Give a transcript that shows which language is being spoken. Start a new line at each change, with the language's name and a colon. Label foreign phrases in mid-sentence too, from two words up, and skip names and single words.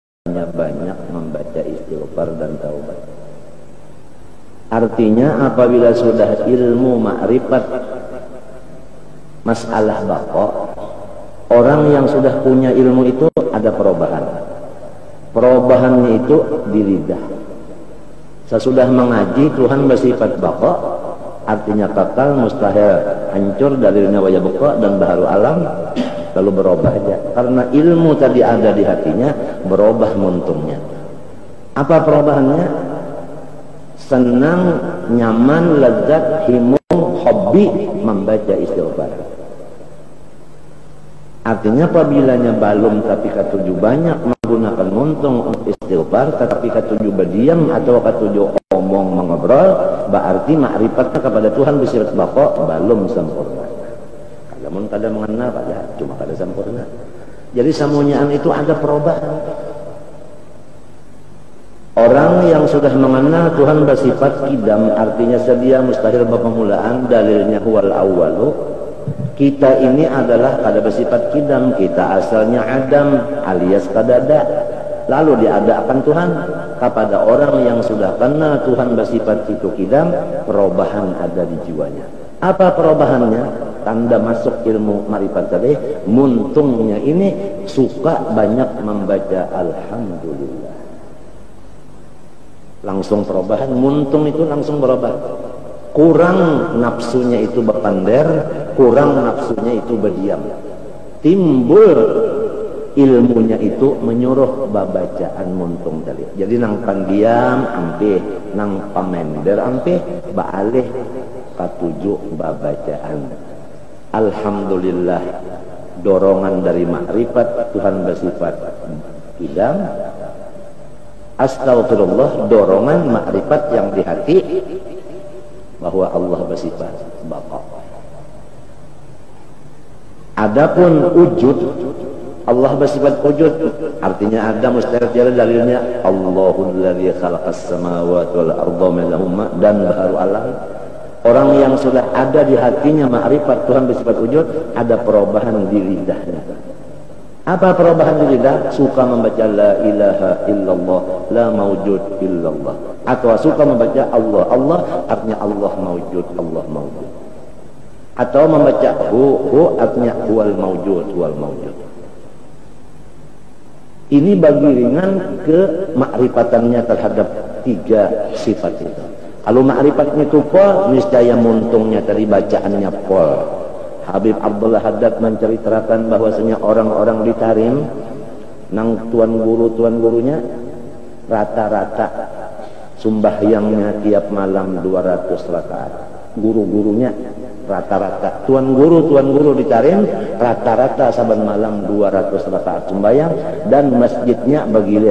Indonesian: banyak membaca istighfar dan taubat. Artinya apabila sudah ilmu ma'rifat masalah baqa, orang yang sudah punya ilmu itu ada perubahan. Perubahannya itu di lidah. Sesudah mengaji Tuhan bersifat baqa, artinya kekal, mustahil, hancur, dalilnya
Arabic: ويبقى
Indonesian: dan baharu alam, lalu berubah aja. Karena ilmu tadi ada di hatinya, berubah muntungnya. Apa perubahannya? Senang, nyaman, lezat, himung, hobi membaca istighfar. Artinya apabila balum tapi katuju banyak menggunakan muntung untuk istighfar, tetapi katuju berdiam atau katuju omong mengobrol, berarti ma'rifatnya kepada Tuhan bersifat baqa belum sempurna. Kalau kada mengenal pada cuma kada sempurna. Jadi samunyaan itu ada perubahan. Orang yang sudah mengenal Tuhan bersifat kidam, artinya sedia, mustahil, berpemulaan, dalilnya
Arabic: هو الأول.
Indonesian: Kita ini adalah kada bersifat kidam, kita asalnya adam alias kadada. Lalu diadakan Tuhan kepada orang yang sudah kenal Tuhan bersifat itu kidam, perubahan ada di jiwanya. Apa perubahannya? Tanda masuk ilmu ma'rifat tadi, muntungnya ini suka banyak membaca alhamdulillah. Langsung perubahan, muntung itu langsung berubah. Kurang nafsunya itu berpander, kurang nafsunya itu berdiam. Timbul ilmunya itu menyuruh babacaan muntung tadi.
Banjar: Jadi nang pandiam ampe, nang pamender ampe, baalih katuju babacaan.
Indonesian: Alhamdulillah, dorongan dari makrifat Tuhan bersifat kidam. Astagfirullah, dorongan makrifat yang di hati bahwa Allah bersifat baqa. Adapun wujud, Allah bersifat wujud, artinya ada mustahil, dalilnya
Arabic: الله الذي خلق السماوات والأرض منهما
Indonesian: dan baharu alam. Orang yang sudah ada di hatinya makrifat Tuhan bersifat wujud, ada perubahan di lidahnya. Apa perubahan di lidah? Suka membaca
Arabic: لا إله إلا الله, لا موجود إلا الله.
Indonesian: Atau suka membaca Allah, Allah artinya
Arabic: الله موجود, الله موجود.
Indonesian: Atau membaca hu artinya
Arabic: هو الموجود, هو الموجود.
Indonesian: Ini bagi ringan ke makrifatannya terhadap tiga sifat itu. Kalau makrifatnya itu pol, niscaya muntungnya tadi bacaannya pol. Habib Abdullah Haddad menceritakan bahwasanya orang-orang di Tarim nang tuan gurunya rata-rata sumbahyangnya tiap malam 200 rakaat. Guru-gurunya rata-rata tuan guru di Tarim rata-rata saban malam 200 rakaat sembahyang, dan masjidnya bergilir.